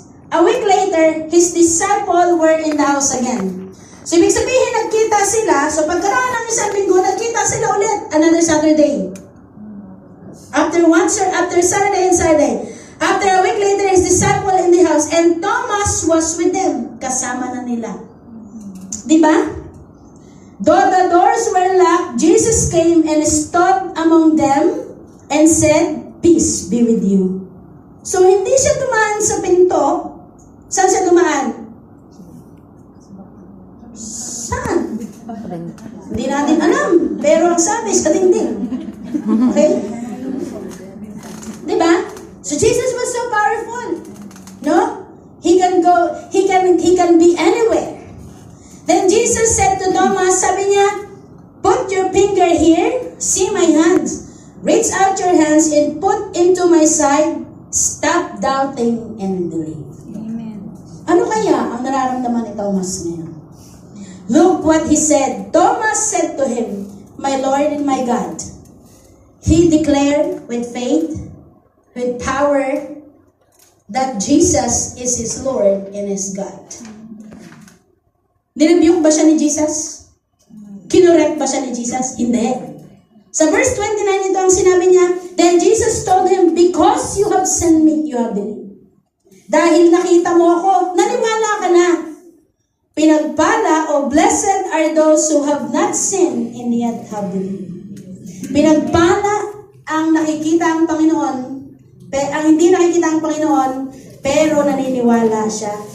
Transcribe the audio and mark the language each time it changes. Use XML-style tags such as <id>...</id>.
<en>A week later, his disciple were in the house again.</en> <tl>So, ibig sabihin, nagkita sila. So, pagkaraan ng isang linggo, nagkita sila ulit.</tl> <en>Another Saturday. After Saturday and Saturday. After a week later, his disciple in the house. And Thomas was with them.</en> <tl>Kasama na nila. Diba?</tl> <en>Though the doors were locked, Jesus came and stood among them and said, "Peace be with you."</en> <tl>So, hindi siya dumaan sa pinto. Saan siya dumaan? Saan? Hindi natin alam. Pero ang sabi, sa dingding. Okay? Diba?</tl> <en>So, Jesus was so powerful. No? He can go, he can be anywhere. Then Jesus said to Thomas,</en> <tl>sabi niya,</tl> <en>"Put your finger here, see my hands. Reach out your hands and put into my side. Stop doubting and believe." Amen.</en> <tl>Ano kaya ang nararamdaman ni Thomas ngayon?</tl> <en>Look what he said. Thomas said to him, "My Lord and my God." He declared with faith, with power, that Jesus is his Lord and his God.</en> <tl>Nirebuke ba siya ni Jesus? Kinorek ba siya ni Jesus? Hindi. Sa verse 29, ito ang sinabi niya,</tl> <en>"Then Jesus told him, because you have seen me, you have believed."</en> <tl>Dahil nakita mo ako, naniwala ka na. Pinagpala o</tl> <en>blessed are those who have not seen and yet have believed.</en> <tl>Pinagpala ang nakikita ang Panginoon, ang hindi nakikita ang Panginoon, pero naniniwala siya.</tl>